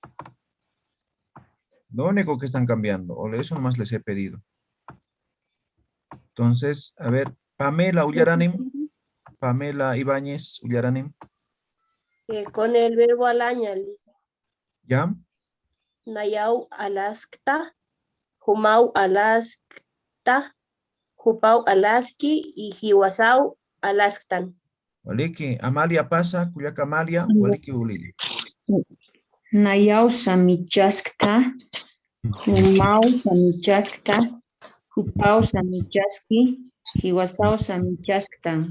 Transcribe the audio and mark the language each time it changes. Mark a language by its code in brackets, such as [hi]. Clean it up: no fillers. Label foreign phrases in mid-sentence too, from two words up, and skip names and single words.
[es] Lo único que están cambiando. O eso nomás les he pedido. Entonces, a ver, Pamela Ullaranim. Pamela Ibáñez Ullaranim. Con el verbo alaña, Lisa. ¿Ya? [ay] Nayau alaskta, humau alaskta, hupau alaski y hiwasau alasktan. Waliki, Amalia pasa, Cuyaca Amalia, Waliki Uli. Nayau samichaskta, humau samichaskta, hupau samichaski, hiwasau samichasktan.